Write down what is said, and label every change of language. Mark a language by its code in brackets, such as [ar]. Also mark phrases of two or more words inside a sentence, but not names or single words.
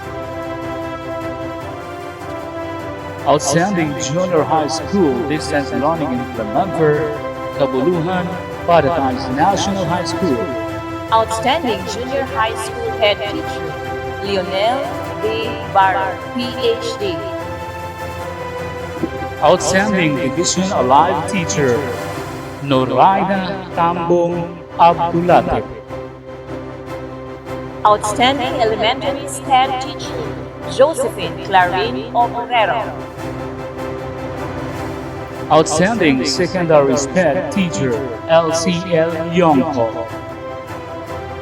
[en] Outstanding Junior High School Distance Learning Implementer, Kabuluhan, Paradise National High School. Outstanding Junior High School Head Teacher, Lionel B. Barr, PhD. Outstanding Division Alive Teacher, Noraida Tambong Abdulate. Outstanding Elementary STEM Teacher, Josephine Clarin Obrero. Outstanding Secondary STEM Teacher, LCL Yongko.